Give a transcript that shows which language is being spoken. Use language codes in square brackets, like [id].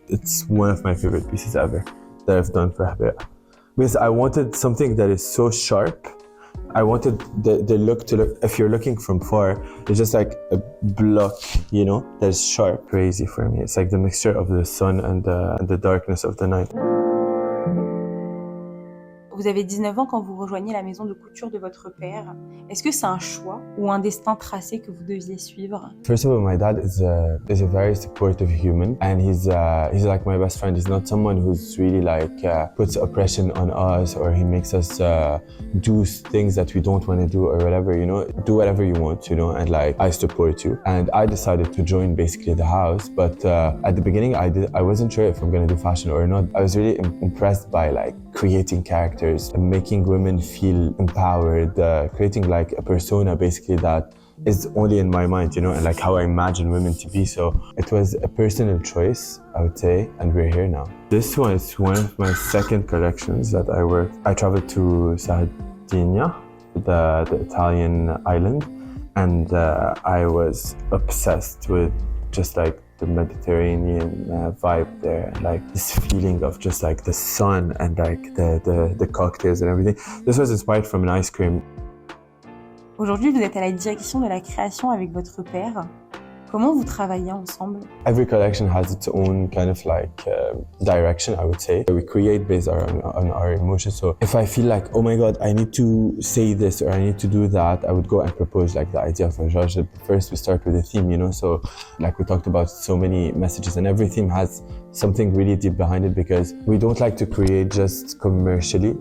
[en] It's one of my favorite pieces ever that I've done for Hobeika. Because I wanted something that is so sharp. I wanted the look to look, if you're looking from far, it's just a block, that's sharp. Crazy for me. It's the mixture of the sun and the darkness of the night. [fr] Vous avez 19 ans quand vous rejoignez la maison de couture de votre père. Est-ce que c'est un choix ou un destin tracé que vous deviez suivre? [en] First of all, my dad is a very supportive human, and he's like my best friend. He's not someone who's really puts oppression on us, or he makes us do things that we don't want to do or whatever, do whatever you want, and I support you. And I decided to join basically the house, but at the beginning I wasn't sure if I'm gonna do fashion or not. I was really impressed by creating characters, making women feel empowered, creating a persona basically that is only in my mind, and how I imagine women to be. So it was a personal choice, I would say, and we're here now. This one is one of my second collections that I worked. I traveled to Sardinia, the Italian island, and I was obsessed with just the Mediterranean vibe there, this feeling of just the sun and the cocktails and everything. This was inspired from an ice cream. [fr] Aujourd'hui, vous êtes à la direction de la création avec votre père. Comment vous travaillez ensemble? [en] Every collection has its own kind of direction, I would say. We create based on our emotions. So if I feel oh my God, I need to say this or I need to do that, I would go and propose the idea for George. First we start with the theme, so we talked about so many messages, and every theme has something really deep behind it, because we don't like to create just commercially.